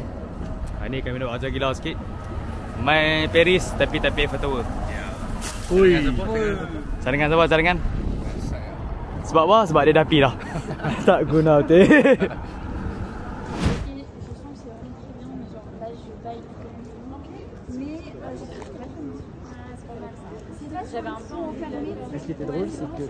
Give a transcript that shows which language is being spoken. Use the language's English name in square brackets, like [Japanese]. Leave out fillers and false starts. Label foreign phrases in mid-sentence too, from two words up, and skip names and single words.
[Malay] Hari ni kami nak ajar gila sikit. Main Paris tapi Eiffel Tower. Ui. Saringan siapa? Saringan? Sebab apa? Sebab dia dah api dah. Tak guna betul. [French] J'avais un peu enfermé. Ce qui était drôle, c'est que